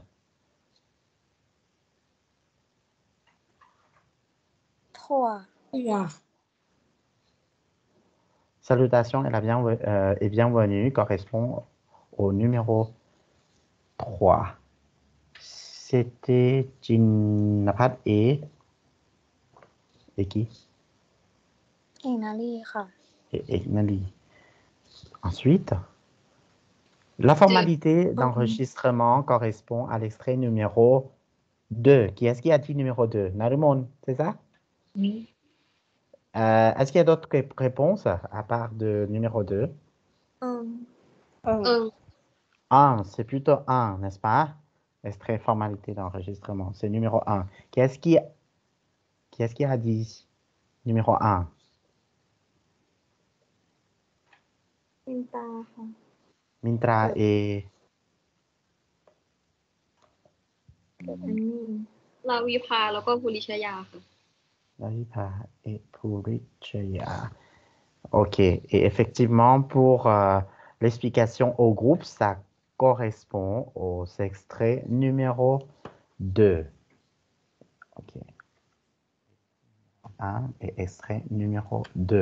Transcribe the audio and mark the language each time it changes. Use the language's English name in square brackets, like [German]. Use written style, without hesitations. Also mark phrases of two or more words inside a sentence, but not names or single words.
[French] Trois. salutations et bienvenue correspond au numéro 3. C'était Jinnapat et qui? [Thai] เอกนารีค่ะ [French] Et Nali. Ensuite, la formalité d'enregistrement correspond à l'extrait numéro 2. Qui est-ce qui a dit numéro 2? Narumon, c'est ça? Oui. Est-ce qu'il y a d'autres réponses à part de numéro 2? 1, c'est plutôt 1, n'est-ce pas? Extrait formalité d'enregistrement, c'est numéro 1. Qui est-ce qui a dit numéro 1? [Thai] มินตาค่ะ [French] Mintra et [Thai] ลาวิภาแล้วก็ภูริชยาค่ะ [French] Lavipa et Purichaya. Ok, et effectivement, pour l'explication au groupe, ça correspond aux extraits numéro 2. Ok. 1 et extrait numéro 2.